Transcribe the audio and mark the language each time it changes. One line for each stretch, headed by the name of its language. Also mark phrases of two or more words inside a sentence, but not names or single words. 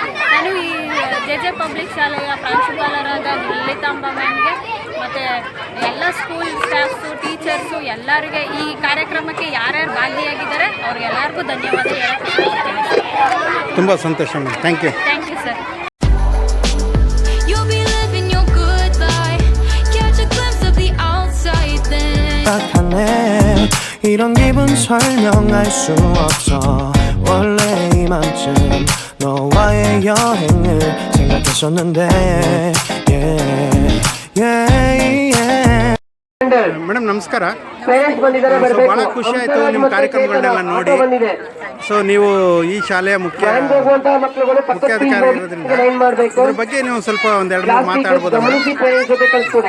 Kannada: ನಾನು ಈ JJ ಪಬ್ಲಿಕ್ ಶಾಲೆಯ ಪ್ರಾಂಶುಪಾಲರಾದ ಲಲಿತಾಂಬ ಮ್ಯಾಮ್ಗೆ ಮತ್ತು ಎಲ್ಲ
English: school staffs, teachers
Kannada: ಎಲ್ಲರಿಗೆ ಈ ಕಾರ್ಯಕ್ರಮಕ್ಕೆ ಯಾರ್ಯಾರು ಭಾಗಿಯಾಗಿದ್ದಾರೆ ಅವ್ರಿಗೆಲ್ಲರಿಗೂ ಧನ್ಯವಾದ ಹೇಳಕ್ಕೆ ಇಷ್ಟಪಡ್ತೀನಿ ಸರ್. ತುಂಬ ಸಂತೋಷ ಮೇಡಮ್,
English: thank you. thank you sir. You'll be living your good life. Catch a glimpse of the outside, then
Korean: 생각하네. 이런 기분 설명할 수 없어. 원래 이맘쯤 너와의 여행을 생각했었는데
English: yeah, yeah, yeah.
Kannada: ಮೇಡಮ್ ನಮಸ್ಕಾರ. ಪೇರೆಂಟ್ಸ್ ಬಂದಿದ್ದಾರೆ, ಸೊ ಬರಬೇಕು. ಭಾಳ ಖುಷಿ ಆಯಿತು ನಿಮ್ಮ ಕಾರ್ಯಕ್ರಮಗಳನ್ನೆಲ್ಲ ನೋಡಿ. ಬಂದಿದೆ. ಸೊ ನೀವು ಈ ಶಾಲೆಯ ಮುಖ್ಯ ಹೋಗುವಂತಹ ಮಕ್ಕಳುಗಳು ಪಕ್ಕದ ಮುಖ್ಯಾಧಿಕಾರಿ ಇರೋದ್ರಿಂದ ಲೈನ್ ಮಾಡಬೇಕು. ಇದ್ರ ಬಗ್ಗೆ ನೀವು ಸ್ವಲ್ಪ ಒಂದೆರಡು ಮೂರು ಮಾತಾಡ್ಬೋದಾ? ಗಮನಿಸಿ ಪೇರೆಂಟ್ಸ್ ಜೊತೆ ಕಳಿಸ್ಕೊಡಿ.